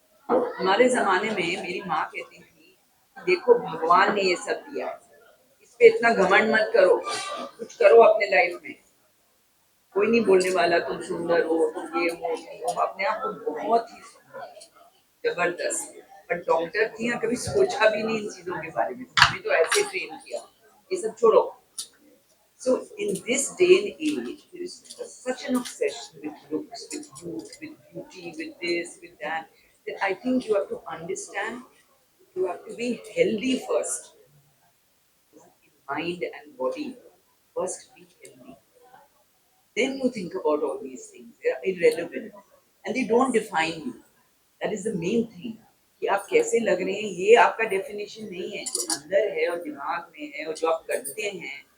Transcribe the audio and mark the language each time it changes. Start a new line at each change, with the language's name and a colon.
Hindi: हमारे जमाने में मेरी माँ कहती थी देखो भगवान ने ये सब दिया है, इस पे इतना घमंड मत करो, कुछ करो अपने लाइफ में, कोई नहीं बोलने वाला तुम सुंदर हो, तुम ये हो, तुम अपने आप को बहुत ही जबरदस्त. पर डॉक्टर थी कभी सोचा भी नहीं इन चीजों के बारे में, हमें तो ऐसे ट्रेन किया, ये सब छोड़ो.
English: So in this day and age, there is such an obsession with looks, with youth, with beauty, with this, with that, that I think you have to understand, you have to be healthy first, in mind and body. First be healthy. Then you think about all these things. They are irrelevant and they don't define you. That is the main thing.
Hindi: कि आप कैसे लग रहे हैं ये आपका definition नहीं है. जो अंदर है और दिमाग में है और जो आप करते हैं